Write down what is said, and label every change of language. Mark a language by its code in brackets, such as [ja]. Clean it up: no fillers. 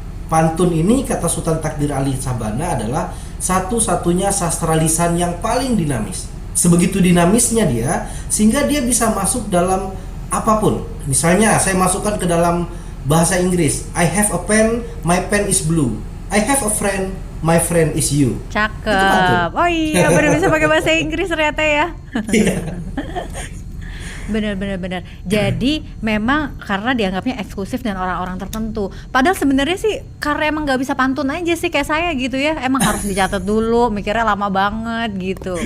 [id] Pantun ini, kata Sultan Takdir Ali Sabana, adalah satu-satunya sastra lisan yang paling dinamis. Sebegitu dinamisnya dia, sehingga dia bisa masuk dalam apapun. Misalnya saya masukkan ke dalam bahasa Inggris, [en] I have a pen, my pen is blue. I have a friend, my friend is you. [id] Cakep. Oh iya, benar bisa pakai bahasa Inggris ternyata ya. Iya. Benar. Jadi memang karena dianggapnya eksklusif dan orang-orang tertentu. Padahal sebenarnya sih karena emang nggak bisa pantun aja sih kayak saya gitu ya. Emang harus dicatat dulu, mikirnya lama banget gitu.